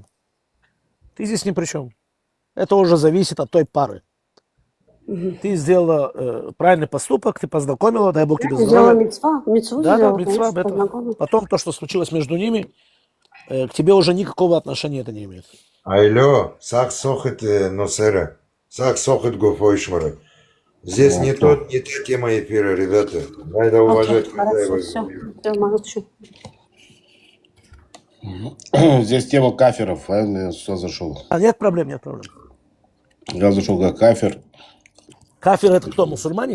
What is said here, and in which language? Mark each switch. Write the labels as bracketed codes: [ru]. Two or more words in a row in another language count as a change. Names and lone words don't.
[ru] Ты здесь ни при чем. Это уже зависит от той пары. Ты сделала правильный поступок, ты познакомила, дай Бог тебе Сделала здоровья. мицву Да, сделала, мицва, конечно, это. познакомилась. Потом то, что случилось между ними, к тебе уже никакого отношения это не имеет. Алло, сак сохет носера, сак сохет гофойшмара. Здесь не та тема эфира, ребята. Надо уважать Окей, хорошо, хозяева. все, молчу. Здесь тема каферов, правильно я сюда зашел? Нет проблем, нет проблем. Я зашел как кафер. Кафир это кто, мусульмане?